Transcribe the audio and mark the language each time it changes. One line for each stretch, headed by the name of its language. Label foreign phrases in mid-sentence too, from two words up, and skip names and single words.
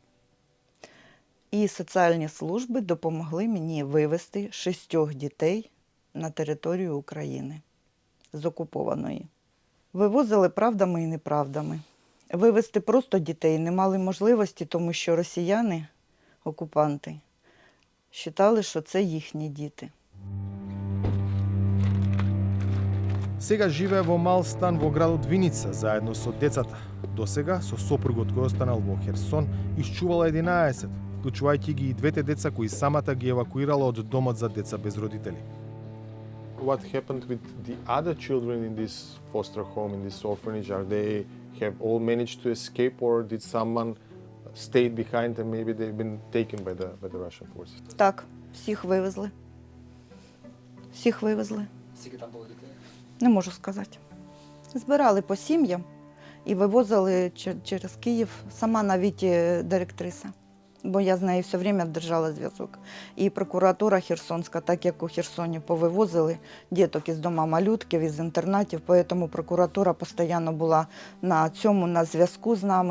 Ukrainian: І соціальні служби допомогли мені вивезти 6 дітей на територію України з окупованої. Вивозили правдами і неправдами. Вивезти просто дітей не мали можливості, тому що росіяни, окупанти, вважали, що це їхні діти.
Macedonian: Сега живее во мал стан во градот Виница заедно со децата. Досега со сопругот кој останал во Херсон исчувала 11, вклучувајќи ги и 2 деца кои самата ги евакуирала од домот за деца без родители.
English: What happened with the other children in this foster home, in this orphanage? Are they have all managed to escape, or did someone stay behind and maybe they've been taken by the Russian forces?
Ukrainian: Так, всіх вивезли. Всіх вивезли. Скільки там було дітей? Не можу сказати. Збирали по сім'ям і вивозили через Київ, сама навіть директриса. Бо я з нею
Russian: все время
Ukrainian: держала зв'язок. І прокуратура Херсонська, так як у Херсоні повивозили діток із дома малютків, із інтернатів, тому прокуратура постійно була на зв'язку з нами.